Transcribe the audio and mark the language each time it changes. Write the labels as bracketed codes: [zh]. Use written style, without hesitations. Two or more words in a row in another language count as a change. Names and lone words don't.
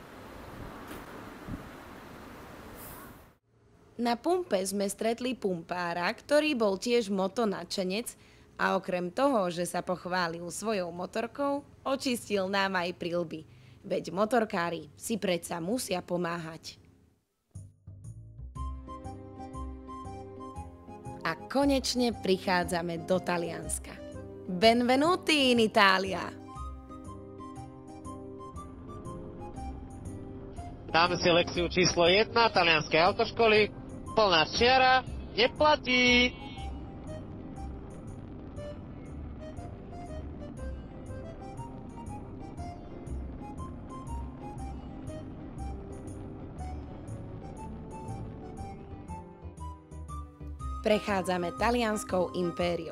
[sk] Na pumpe sme stretli pumpára, ktorý bol tiež motonadšenec a okrem toho, že sa pochválil svojou motorkou, očistil nám aj prilby. Veď motorkári si predsa musia pomáhať. A konečne prichádzame do Talianska. [it] Benvenuti in Italia! [sk] Dáme si lekciu číslo 1 talianskej autoškoly. Plná čiara neplatí. Prechádzame Talianskou impériou.